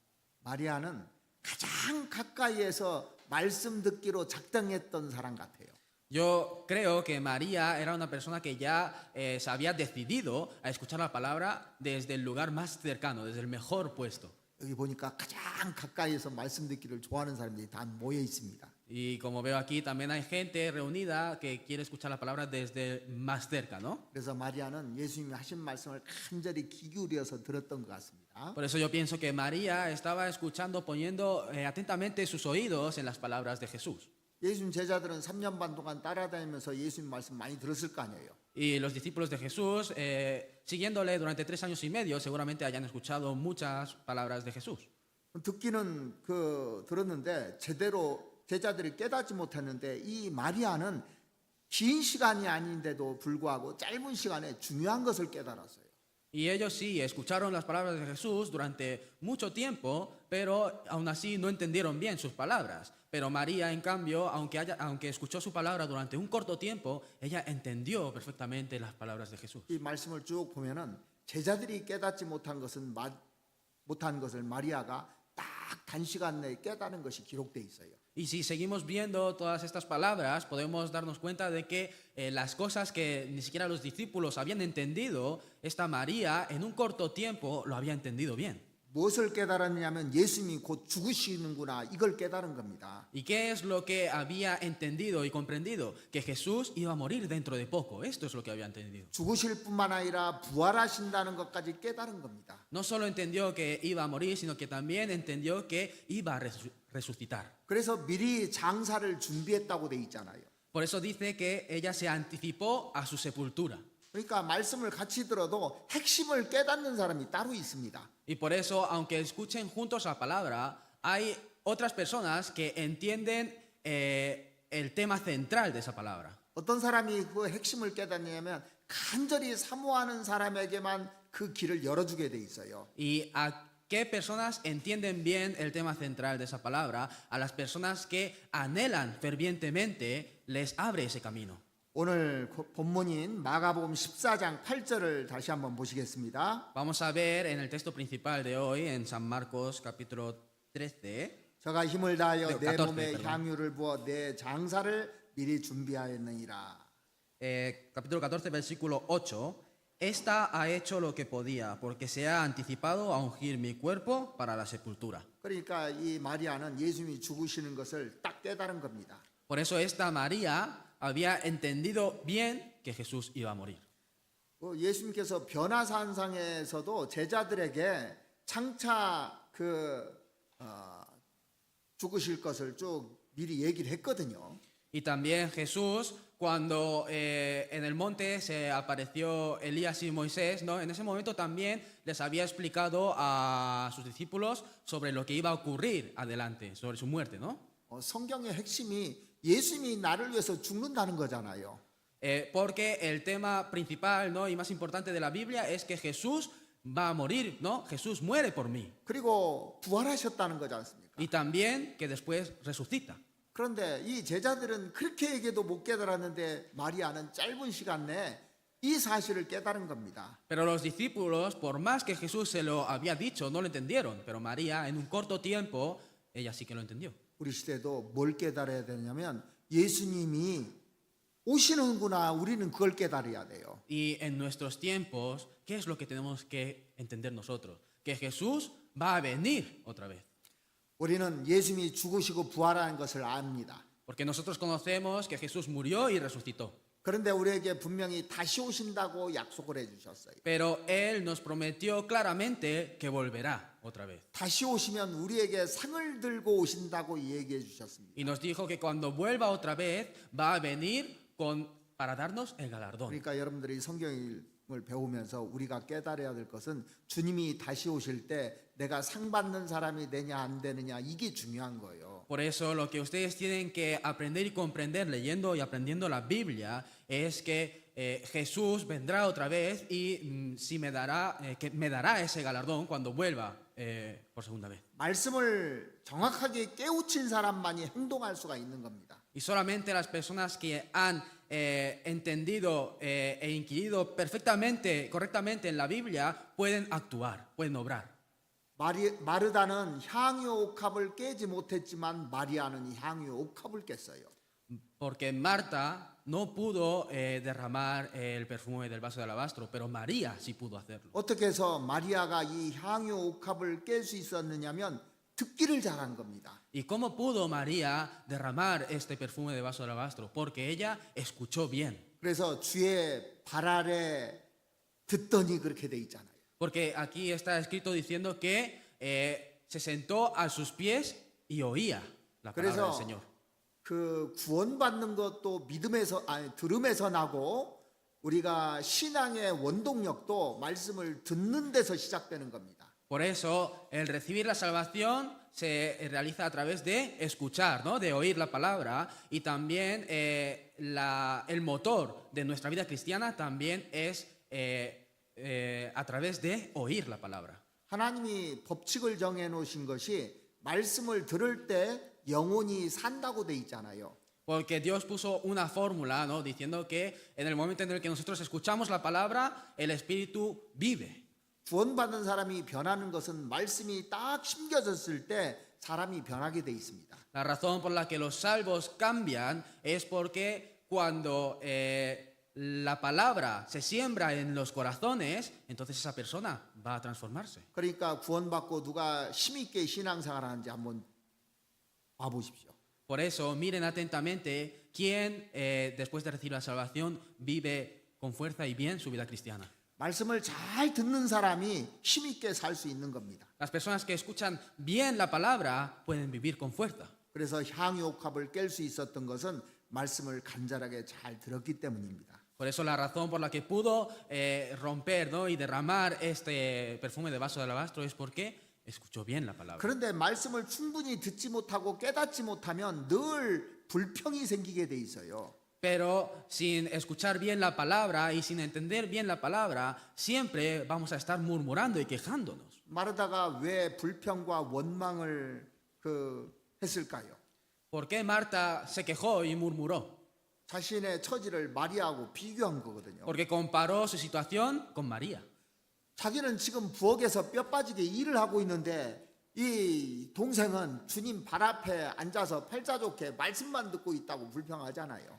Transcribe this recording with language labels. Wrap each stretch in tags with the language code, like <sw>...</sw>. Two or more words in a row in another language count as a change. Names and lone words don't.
<ko>마리아는 가장 가까이에서 말씀 듣기로 작정했던 사람 같아요.</ko> <es>Yo creo que María era una persona que ya se había decidido a escuchar la palabra desde el lugar más cercano, desde el mejor puesto.</es> <ko>여기 보니까 가장 가까이에서 말씀 듣기를 좋아하는 사람들이 다 모여 있습니다.</ko> <es>Y como veo aquí, también hay gente reunida que quiere escuchar la palabra desde más cerca, ¿no?</es> <ko>그래서 마리아는 예수님이 하신 말씀을 간절히 귀 기울여서 들었던 것 같습니다.</ko> <es>Por eso yo pienso que María estaba escuchando, poniendo atentamente sus oídos en las palabras de Jesús.</es> <ko>예수님 제자들은 3년 반 동안 따라다니면서 예수님 말씀 많이 들었을 거 아니에요.</ko> <es>Y los discípulos de Jesús, siguiéndole durante 3 años y medio, seguramente hayan escuchado muchas palabras de Jesús.</es> <ko>듣기는 들었는데 제대로 제자들이 깨닫지 못했는데 이 마리아는 긴 시간이 아닌데도 불구하고 짧은 시간에 중요한 것을 깨달았어요.</ko> <es>Y ellos sí escucharon las palabras de Jesús durante mucho tiempo, pero aún así no entendieron bien sus palabras. Pero María, en cambio, aunque escuchó su palabra durante un corto tiempo, ella entendió perfectamente las palabras de Jesús.</es> <ko>이 말씀을 쭉 보면은 제자들이 깨닫지 못한 것을 마리아가 딱 단시간 내에 깨달은 것이 기록돼 있어요.</ko> <es>Y si seguimos viendo todas estas palabras, podemos darnos cuenta de que las cosas que ni siquiera los discípulos habían entendido, esta María en un corto tiempo lo había entendido bien.</es> <ko>무엇을 깨달았냐면 예수님이 곧 죽으시는구나 이걸 깨달은 겁니다.</ko> <es>¿Y qué es lo que había entendido y comprendido? Que Jesús iba a morir dentro de poco. Esto es lo que había entendido.</es> <ko>죽으실 뿐만 아니라 부활하신다는 것까지 깨달은 겁니다.</ko> <es>No solo entendió que iba a morir, sino que también entendió que iba a resucitar.</es> <ko>그래서 미리 장사를 준비했다고 돼 있잖아요.</ko> <es>Por eso dice que ella se anticipó a su sepultura.</es> <ko>그러니까 말씀을 같이 들어도 핵심을 깨닫는 사람이 따로 있습니다.</ko> <es>Y por eso, aunque escuchen juntos la palabra, hay otras personas que entienden el tema central de esa palabra.</es> <ko>어떤 사람이 그 핵심을 깨닫냐면 간절히 사모하는 사람에게만 그 길을 열어주게 돼 있어요.</ko> <es>¿Y a qué personas entienden bien el tema central de esa palabra? A las personas que anhelan fervientemente, les abre ese camino.</es> <ko>오늘 본문인 마가복음 14장 8절을 다시 한번 보시겠습니다.</ko> <es>Vamos a ver en el texto principal de hoy, en San Marcos capítulo 13.</es> <ko>저가 힘을 다하여 네, 내 14, 몸에</ko> <es>perdón.</es> <ko>향유를 부어 내 장사를 미리 준비하였느니라.</ko> <es>Capítulo 14, versículo 8. Esta ha hecho lo que podía, porque se ha anticipado a ungir mi cuerpo para la sepultura.</es> <ko>그러니까 이 마리아는 예수님이 죽으시는 것을 딱 깨달은 겁니다.</ko> <es>Por eso esta María había entendido bien que Jesús iba a morir.</es> <ko>예수님께서 변화산상에서도 제자들에게 장차 죽으실 것을 쭉 미리 얘기를 했거든요.</ko> <es>Y también Jesús, cuando en el monte se apareció Elías y Moisés, ¿no? En ese momento también les había explicado a sus discípulos sobre lo que iba a ocurrir adelante, sobre su muerte, ¿no?</es> <ko>성경의 핵심이 예수님이 나를 위해서 죽는다는 거잖아요.</ko> <es>Porque el tema principal, ¿no? y más importante de la Biblia es que Jesús va a morir, ¿no? Jesús muere por mí.</es> <ko>그리고 부활하셨다는 거지 않습니까?</ko> <es>Y también que después resucita.</es> <ko>그런데 이 제자들은 그렇게 얘기해도 못 깨달았는데 마리아는 짧은 시간 내에 이 사실을 깨달은 겁니다.</ko> <es>Pero los discípulos, por más que Jesús se lo había dicho, no lo entendieron. Pero María, en un corto tiempo, ella sí que lo entendió.</es> <ko>우리 시대도 뭘 깨달아야 되냐면 예수님이 오시는구나. 우리는 그걸 깨달아야 돼요.</ko> <es>Y en nuestros tiempos, ¿qué es lo que tenemos que entender nosotros? Que Jesús va a venir otra vez.</es> <ko>우리는 예수님이 죽으시고 부활하는 것을 압니다.</ko> <es>Porque nosotros conocemos que Jesús murió y resucitó.</es> <ko>그런데 우리에게 분명히 다시 오신다고 약속을 해주셨어요.</ko> <es>Pero Él nos prometió claramente que volverá otra vez.</es> <ko>다시 오시면 우리에게 상을 들고 오신다고 얘기해 주셨습니다.</ko> <es>Y nos dijo que cuando vuelva otra vez va a venir para darnos el galardón.</es> <ko>그러니까 여러분들이 성경을 배우면서 우리가 깨달아야 될 것은 주님이 다시 오실 때 내가 상 받는 사람이 되냐 안 되느냐 이게 중요한 거예요.</ko> <es>Por eso lo que ustedes tienen que aprender y comprender leyendo y aprendiendo la Biblia es que Jesús vendrá otra vez y que me dará ese galardón cuando vuelva por segunda vez.</es> <ko>말씀을 정확하게 깨우친 사람만이 행동할 수가 있는 겁니다.</ko> <es>Y solamente las personas que han entendido e inquirido perfectamente, correctamente en la Biblia pueden actuar, pueden obrar.</es> <ko>마르다는 향유 옥합을 깨지 못했지만 마리아는 향유 옥합을 깼어요.</ko> <es>Porque Marta no pudo derramar el perfume del vaso de alabastro, pero María sí pudo hacerlo.</es> <ko>어떻게 해서 마리아가 이 향유 옥합을 깰 수 있었느냐면 듣기를 잘한 겁니다.</ko> <es>¿Y cómo pudo María derramar este perfume de vaso de alabastro? Porque ella escuchó bien.</es> <ko>그래서 주의 발 아래 듣더니 그렇게 돼 있잖아요.</ko> <es>Porque aquí está escrito diciendo que se sentó a sus pies y oía la palabra del</es> <ko>그래서</ko> <es>Señor.</es> <ko>그 구원받는 것도 들음에서 나고 우리가 신앙의 원동력도 말씀을 듣는 데서 시작되는 겁니다.</ko> <es>Por eso el recibir la salvación se realiza a través de escuchar, ¿no? De oír la palabra, y también el motor de nuestra vida cristiana también es a través de oír la palabra.</es> <ko>하나님이 법칙을 정해 놓으신 것이 말씀을 들을 때 영혼이 산다고 돼 있잖아요.</ko> <es>Porque Dios puso una fórmula, ¿no? Diciendo que en el momento en el que nosotros escuchamos la palabra, el Espíritu vive.</es> <ko>구원받는 사람이 변하는 것은 말씀이 딱 심겨졌을 때 사람이 변하게 돼 있습니다.</ko> <es>La razón por la que los salvos cambian es porque cuando la palabra se siembra en los corazones, entonces esa persona va a transformarse.</es> <ko>그러니까 구원받고 누가 힘있게 신앙생활 하는지 한번 봐보십시오.</ko> <es>Por eso, miren atentamente quién, después de recibir la salvación, vive con fuerza y bien su vida cristiana.</es> <ko>말씀을 잘 듣는 사람이 힘있게 살 수 있는 겁니다.</ko> <es>Las personas que escuchan bien la palabra pueden vivir con fuerza.</es> <ko>그래서 향유옥합을 깰 수 있었던 것은 말씀을 간절하게 잘 들었기 때문입니다.</ko> <es>Por eso la razón por la que pudo romper, ¿no? y derramar este perfume de vaso de alabastro es porque escuchó bien la palabra.</es> <ko>그런데 말씀을 충분히 듣지 못하고 깨닫지 못하면 늘 불평이 생기게 돼 있어요.</ko> <es>Pero sin escuchar bien la palabra y sin entender bien la palabra, siempre vamos a estar murmurando y quejándonos.</es> <ko>마르다가 왜 불평과 원망을 했을까요?</ko> <es>¿Por qué Marta se quejó y murmuró?</es> <ko>자신의 처지를 마리아하고 비교한 거거든요.</ko> <es>Porque comparó su situación con María.</es> <ko>자기는 지금 부엌에서 뼈 빠지게 일을 하고 있는데 이 동생은 주님 발 앞에 앉아서 팔자 좋게 말씀만 듣고 있다고 불평하잖아요.</ko>